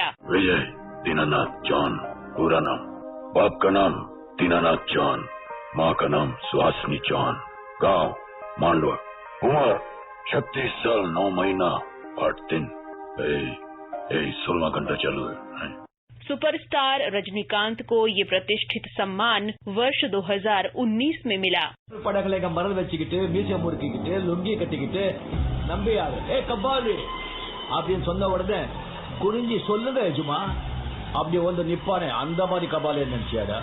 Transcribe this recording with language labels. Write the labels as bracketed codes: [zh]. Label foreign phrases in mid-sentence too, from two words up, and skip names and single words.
[hi] विजय दीनानाथ जॉन, पूरा नाम। बाप का नाम दीनानाथ जॉन, माँ का नाम सुहासिनी जॉन, गांव मांडवा, उम्र 36 साल 9 महीना 8 दिन। 16 घंटा चालू है। सुपरस्टार रजनीकांत को ये प्रतिष्ठित सम्मान वर्ष 2019 में मिला। [ta] படங்களை மரல் வச்சுக்கிட்டு மீசை முறுக்கிக்கிட்டு லுங்கி கட்டிக்கிட்டு நம்பியாரு ஏ கபாலி அப்படின்னு சொன்ன உடனே குனிஞ்சி சொல்லுங்க எஜுமா அப்படி வந்து நிப்பானே அந்த மாதிரி கபாலி நினைச்சியாடா।